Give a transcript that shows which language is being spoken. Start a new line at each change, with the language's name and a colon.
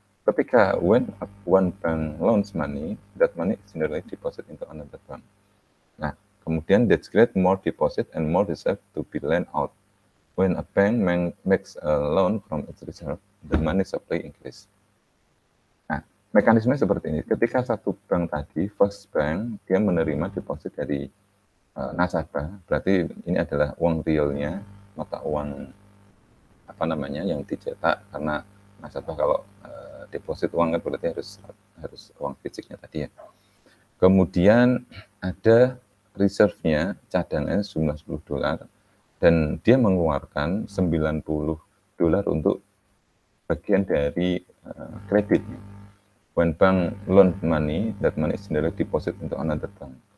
Indonesian: Ketika
English: when one bank loans money, that money is generally deposit into another bank.
Indonesian: Nah, kemudian
English: that's create more deposit and more reserve to be lent out. When a bank makes a loan from its reserve, the money supply increase.
Indonesian: Nah, mekanisme seperti ini. Ketika satu bank tadi,
English: first bank,
Indonesian: dia menerima deposit dari nasabah, berarti ini adalah uang realnya, mata uang yang dicetak, karena nasabah kalau deposit uang kan berarti harus uang fisiknya tadi ya. Kemudian ada reserve-nya, cadangannya jumlah 10 dolar, dan dia mengeluarkan 90 dolar untuk bagian dari kreditnya.
English: When bank loan money, that money is generally deposit into another bank.